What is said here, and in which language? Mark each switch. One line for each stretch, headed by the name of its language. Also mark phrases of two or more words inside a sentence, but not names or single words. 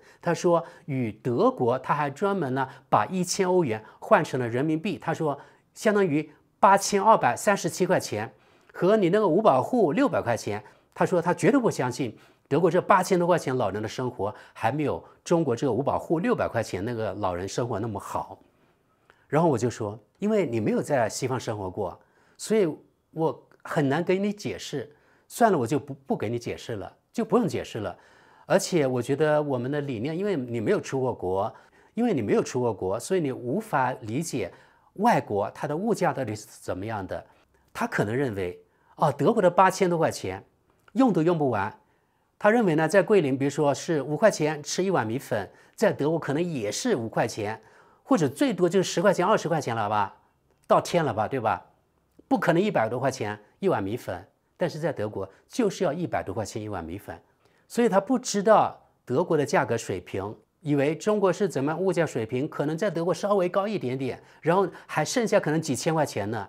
Chinese: 他說與德國，他還專門呢把1000歐元換成了人民幣，他說相當於8237塊錢，和你那個五保戶600塊錢。他說他絕對不相信德國這8000多塊錢老人的生活還沒有中國這個五保戶600塊錢那個老人生活那麼好。然後我就說，因為你沒有在西方生活過，所以我很難給你解釋。算了，我就不給你解釋了，就不用解釋了。而且我覺得我們的理念，因为你没有出过国，所以你无法理解外国它的物价到底是怎麼樣的。他可能認為，德國的8000多塊錢用都用不完。他認為呢，在桂林，比如說是5塊錢吃一碗米粉，在德國可能也是5塊錢，或者最多就是10塊錢、20塊錢了吧，到天了吧，對吧？不可能100多塊錢一碗米粉，但是在德國就是要100多塊錢一碗米粉，所以他不知道德國的價格水平，以為中國是怎麼物價水平，可能在德國稍微高一點點，然後還剩下可能幾千塊錢呢。